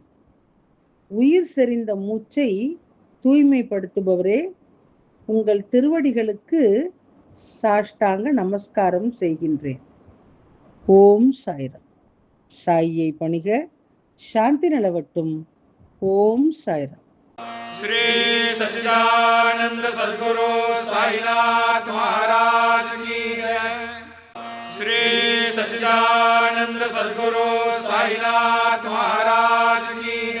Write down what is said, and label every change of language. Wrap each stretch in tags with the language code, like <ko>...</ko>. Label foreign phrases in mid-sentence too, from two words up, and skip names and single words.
<ta>உயிர் செறிந்த மூச்சை தூய்மைப்படுத்துபவரே, உங்கள் திருவடிகளுக்கு சாஷ்டாங்க நமஸ்காரம் செய்கின்றேன். ஓம் சாய்ராம். சாயியை பணிக, சாந்தி நிலவட்டும். ஓம் சாய்ராம்.</ta> <hi>श्री सच्चिदानंद सद्गुरु साईनाथ महाराज की जय। श्री सच्चिदानंद सद्गुरु साईनाथ महाराज की</hi>